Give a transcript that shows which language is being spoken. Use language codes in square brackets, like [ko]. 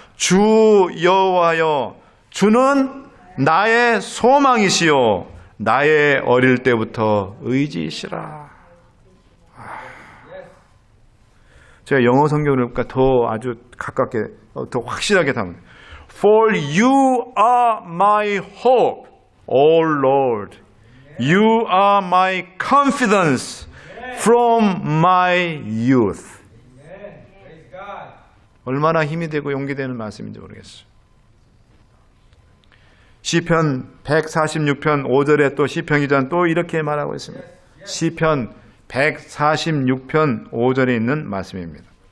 [ko] 주 여호와여, 주는 나의 소망이시요 나의 어릴 때부터 의지이시라. 제가 영어 성경을 보니까 더 아주 가깝게 더 확실하게 담은 [en] For you are my hope, O Lord. You are my confidence from my youth. [ko] 얼마나 힘이 되고 용기 되는 말씀인지 모르겠어요. 시편 146편 5절에 또 시편 기자는 또 이렇게 말하고 있습니다. 시편 146편 5절에 있는 말씀입니다.